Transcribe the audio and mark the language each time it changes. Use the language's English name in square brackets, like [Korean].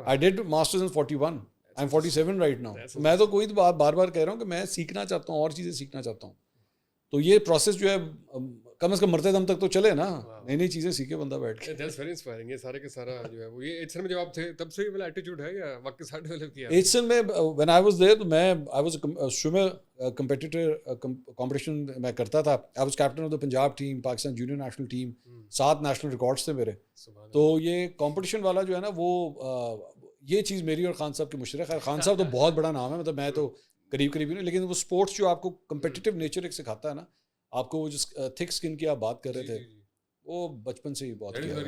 [English] I did masters in 41. I'm 47 right now. [Urdu] میں تو کوئی بار بار کہہ رہا ہوں کہ میں سیکھنا چاہتا ہوں, اور چیزیں سیکھنا چاہتا ہوں. تو یہ پروسیس جو ہے کم از کم مرتے دم تک تو چلے نا, نئی نئی چیزیں سیکھے بندہ بیٹھ کے. [English] That's very inspiring. [Urdu] یہ سارے کے سارا جو ہے وہ یہ ایچ میں جب آپ تھے تب سے والا ایٹیٹیوڈ ہے یا وقت کے ساتھ ڈیولپ کیا؟ ایچ میں [English] when I was there تو میں I was a swimmer competitor competition [Urdu] میں کرتا تھا. [English] I was captain of the Punjab team, [Urdu] Pakistan junior national team, 7 national records تھے میرے. تو یہ کمپٹیشن والا جو ہے نا وہ یہ چیز میری اور خان صاحب کی مشترک ہے. خان صاحب تو بہت بڑا نام ہے, مطلب میں تو قریب ہی نہیں, لیکن وہ اسپورٹس جو آپ کو کمپٹیٹیو نیچر ایک سکھاتا ہے نا, آپ کو وہ جس تھک اسکن کی آپ بات کر رہے تھے وہ بچپن سے ہی بہت